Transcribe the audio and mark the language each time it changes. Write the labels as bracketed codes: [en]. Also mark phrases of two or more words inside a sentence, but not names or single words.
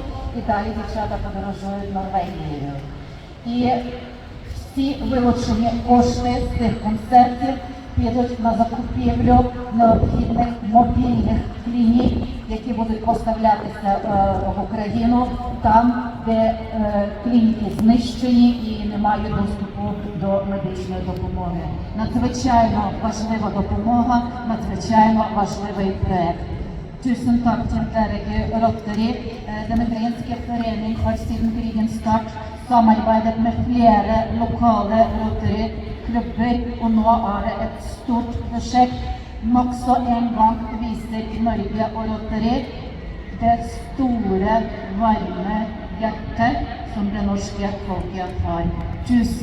[uk] І далі дівчата подорожують Норвегією. І всі вилучені кошти з цих концертів підуть на закупівлю необхідних мобільних клінік, які будуть поставлятися в Україну, там, де клініки знищені і не мають доступу до медичної допомоги. Надзвичайно важлива допомога, надзвичайно важливий проект. [no] Tusen takk til dere Rotary. Den ukrainske forening har siden krigens start samarbeidet med flere lokale Rotary klubber, og nå det et stort prosjekt. Nokså en gang viser Norge og Rotary det store, varme hjertet som det norske folket har.